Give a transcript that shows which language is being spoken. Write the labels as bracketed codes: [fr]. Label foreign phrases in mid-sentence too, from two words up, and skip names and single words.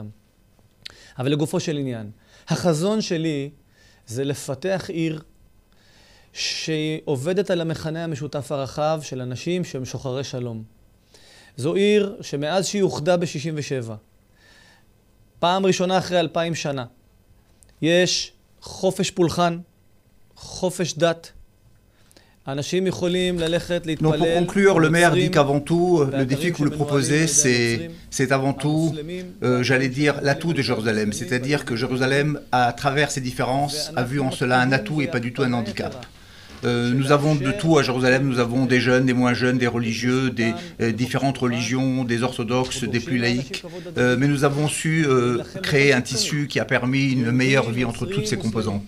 [he] אבל לגופו של עניין, החזון שלי זה לפתח עיר שעובדת על המכנה המשותף הרחב של אנשים שהם שוחרי שלום. זו עיר שמאז שהיא אוחדה ב-67, פעם ראשונה אחרי 2000 שנה, יש חופש פולחן, חופש דת. אנשים יכולים ללכת להתפלל. [fr] Donc pour conclure, le maire dit qu'avant tout, le défi que vous le proposez, c'est avant tout, j'allais dire, l'atout de Jérusalem. C'est-à-dire que Jérusalem, à travers ses différences, a vu en cela un atout et pas du tout un handicap. Nous avons de tout à Jérusalem, nous avons des jeunes, des moins jeunes, des religieux, des différentes religions, des orthodoxes, des plus laïcs, mais nous avons su créer un tissu qui a permis une meilleure vie entre toutes ces composantes.